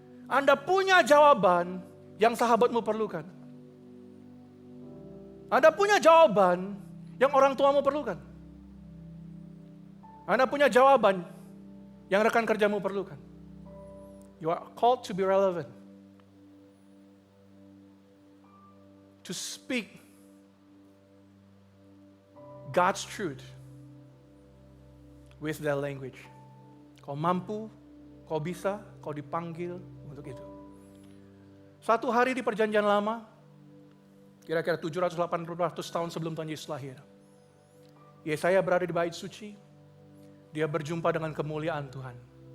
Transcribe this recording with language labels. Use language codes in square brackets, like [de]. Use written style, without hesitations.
[id] Anda punya jawaban yang sahabatmu perlukan. Anda punya jawaban yang orang tuamu perlukan. Anda punya jawaban yang rekan kerjamu perlukan. [en] You are called to be relevant. To speak God's truth with their language. [id] Kau mampu, kau bisa, kau dipanggil untuk itu. Satu hari di perjanjian lama, kira-kira 700-800 tahun sebelum Tuhan Yesus lahir, Yesaya berada di bait suci, dia berjumpa dengan kemuliaan Tuhan.